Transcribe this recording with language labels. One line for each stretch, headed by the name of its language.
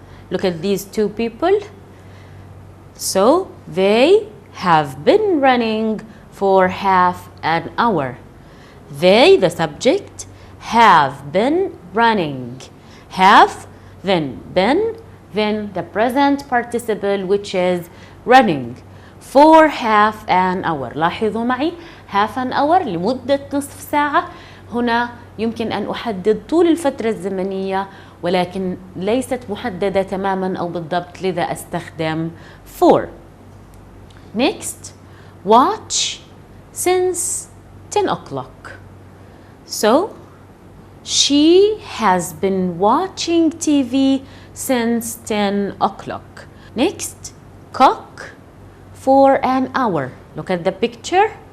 English: Look at these 2 people. So they have been running for half an hour. They, the subject, have been running. Have, then been, then the present participle, which is running for half an hour.
Arabic: لاحظوا معي
English: half an hour
Arabic: لمدة نصف ساعة. هنا يمكن أن أحدد طول الفترة الزمنية ولكن ليست محددة تماما أو بالضبط, لذا أستخدم for.
English: Next, watch since 10 o'clock. So she has been watching TV since 10 o'clock. Next, cook for an hour. Look at the picture.